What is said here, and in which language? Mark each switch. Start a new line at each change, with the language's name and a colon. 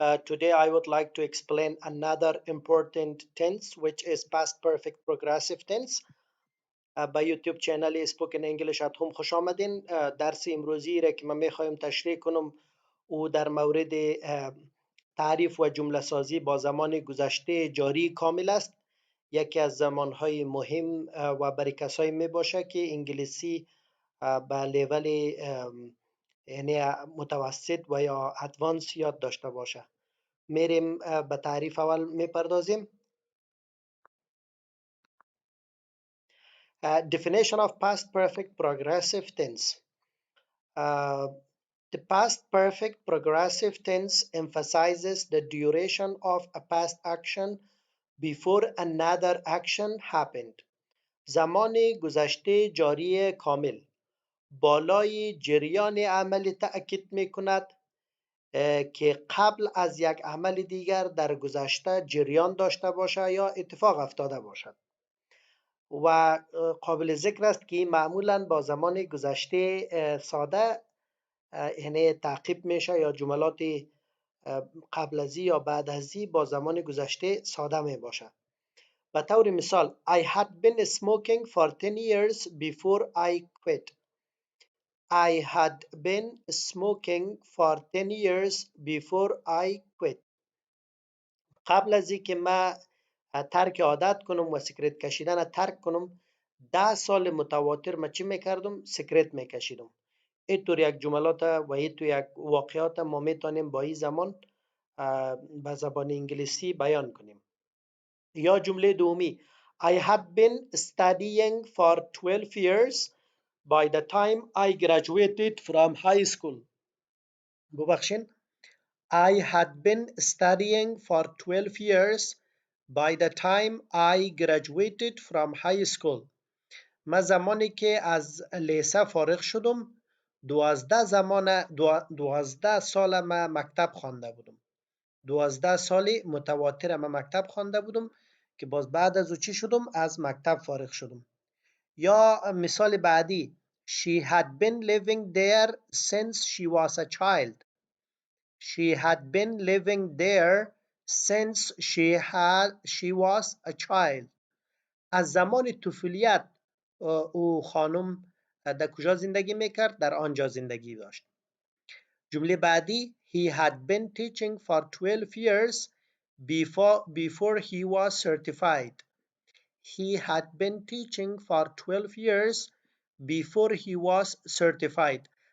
English: Today I would like to explain another important tense which is past perfect progressive tense.
Persian: با یوتیوب چنل Spoken English at Home خوش آمدین. درس امروزی را که من میخوایم تشریح کنم او در مورد تعریف و جمله سازی با زمان گذشته جاری کامل است. یکی از زمانهای مهم و برای کسایی می باشه که انگلیسی به لیول یعنی متوسط و یا ادوانس یاد داشته باشه. میریم به تعریف اول میپردازیم.
English: Definition of past perfect progressive tense. The past perfect progressive tense emphasizes the duration of a past action before another action happened.
Persian: زمان گذشته جاری کامل بالای جریان عمل تأکید می کند که قبل از یک عمل دیگر در گذشته جریان داشته باشد یا اتفاق افتاده باشد و قابل ذکر است که معمولا با زمان گذشته ساده یعنی تعقیب میشه یا جملات قبل ازی یا بعد ازی با زمان گذشته ساده می باشد. به طور مثال
English: I had been smoking for 10 years before I quit. I had been smoking for 10 years before I quit.
Persian: قبل از اینکه من ترک عادت کنم و سیگرت کشیدن ترک کنم 10 سال متواتر من چی میکردم؟ سیگرت میکشیدم. اینطور یک جملات و اینطور یک واقعات ما میتونیم با این زمان به زبان انگلیسی بیان کنیم. یا جمله دومی
English: I had been studying for 12 years by the time I graduated from high school.
Persian: ببخشین
English: I had been studying for 12 years by the time I graduated from high school.
Persian: من زمانی که از لیسه فارغ شدم 12 سال من مکتب خوانده بودم. 12 سال متواتر من مکتب خوانده بودم که باز بعد از او چی شدم؟ از مکتب فارغ شدم. یا مثال بعدی
English: She had been living there since she was a child. She had been living there since she was a child.
Persian: از زمان طفولیت او خانم در کجا زندگی میکرد؟ در آنجا زندگی داشت. جمله بعدی
English: He had been teaching for 12 years before he was certified. He had been teaching for 12 years before he was certified.